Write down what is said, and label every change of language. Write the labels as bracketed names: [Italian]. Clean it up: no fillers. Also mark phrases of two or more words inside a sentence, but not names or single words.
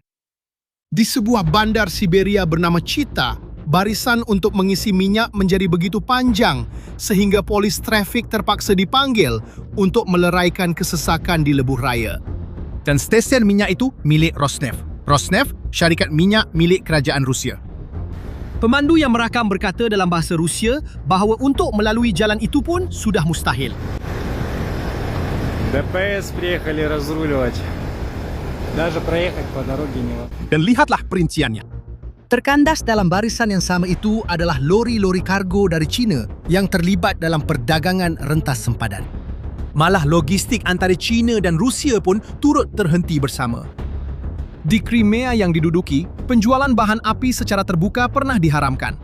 [Malay] Di sebuah bandar Siberia bernama Chita, barisan untuk mengisi minyak menjadi begitu panjang sehingga polis trafik terpaksa dipanggil untuk meleraikan kesesakan di lebuh raya. Dan stesen minyak itu milik Rosneft. Rosneft, syarikat minyak milik kerajaan Rusia. Pemandu yang merakam berkata dalam bahasa Rusia bahawa untuk melalui jalan itu pun sudah mustahil. [Russian] ДПС приехали разруливать. Даже проехать по дороге невозможно. [Malay] Dan lihatlah perinciannya. Terkandas dalam barisan yang sama itu adalah lori-lori kargo dari China yang terlibat dalam perdagangan rentas sempadan. Malah logistik antara China dan Rusia pun turut terhenti bersama. Di Crimea yang diduduki, penjualan bahan api secara terbuka pernah diharamkan.